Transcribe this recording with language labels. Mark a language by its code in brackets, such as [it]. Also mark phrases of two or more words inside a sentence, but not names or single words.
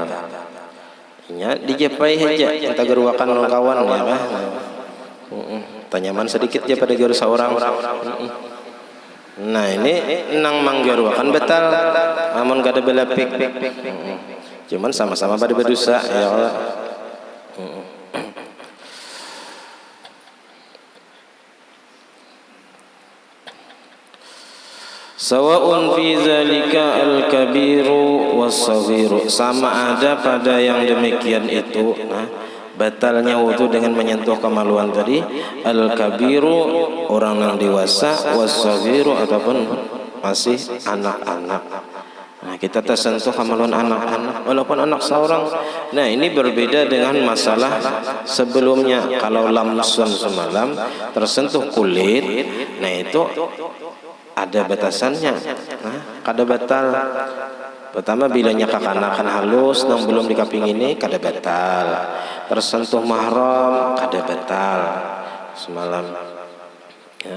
[bjn] Nya dijapai aja kita geruakan kawan ya kan. Tanyaman sedikit aja pada geru seorang. Nah ini nang manggeruakan batal, amun kada belepik. [id] Cuman sama-sama pada berdosa ya Allah. [ar] سواء في ذلك الكبير والصغير, [id] sama ada pada yang demikian itu, batalnya wudu dengan menyentuh kemaluan tadi, al-kabiru orang yang dewasa, was-saghiru ataupun masih anak-anak. Nah kita tersentuh kemaluan anak-anak walaupun anak seorang. Nah ini berbeda dengan masalah sebelumnya. [bjn] Kalau lamsun semalam tersentuh kulit, nah itu ada batasannya, kada batal. Pertama bilanya kekanakan halus nang belum dikaping ini kada batal. Tersentuh mahram kada batal semalam ya.